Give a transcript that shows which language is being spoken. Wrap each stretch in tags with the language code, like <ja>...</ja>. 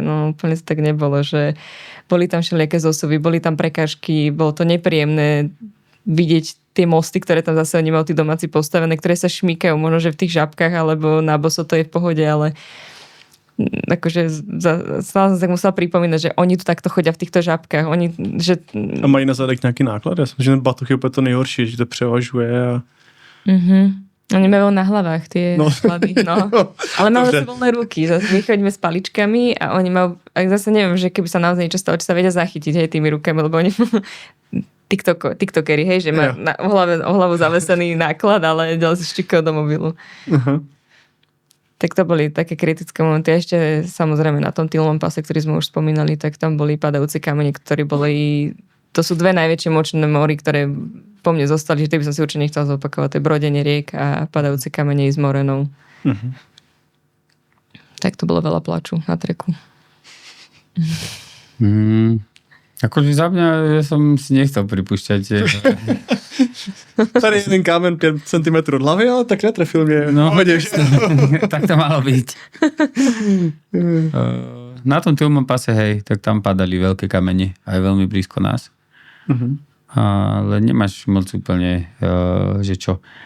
<sk>No úplne to tak nebolo, že boli tam všelijaké zosuvy, boli tam prekážky, bolo to nepríjemné vidieť tie mosty, ktoré tam zase oni majú tí domáci postavené, ktoré sa šmýkajú, možno že v tých žabkách alebo na boso to je v pohode, ale akože stále som sa musela pripomínať, že oni tu takto chodia v týchto žabkách.</sk> <cs>A mají na zadek nějaký náklad? Já si myslím, že ten batoh je úplně to nejhorší, že to převažuje a...</cs> <sk>Oni majú na hlavách tie chlady, no. Ale majú zase voľné ruky. Zase my chodíme s paličkami a oni majú, zase neviem, že keby sa naozaj niečo stalo, či sa vedia zachytiť aj tými rukami, lebo oni tiktokery, hej, že má o hlavu zavesený náklad, ale ďalej si štíkal do mobilu. Uh-huh. Tak to boli také kritické momenty. Ešte samozrejme na tom Tylnom pase, ktorý sme už spomínali, tak tam boli padajúci kamene, ktorí boli... To sú dve najväčšie močné mory, ktoré po mne zostali, že by som si určite nechcel zopakovať. To je brodenie riek a padajúci kamene s morenou. Uh-huh. Tak to bolo veľa plaču na treku. Akože za mňa, ja som si nechcel pripúšťať.</sk> <cs>Tady jeden kámen 5 cm od hlavy, ale tak netrefil mě.</cs> <sk>No, tak to malo byť. Na tom Tylnom pase, hej, tak tam padali veľké kamene, aj veľmi blízko nás. Uh-huh. Ale nemáš moc úplne, že čo.</sk>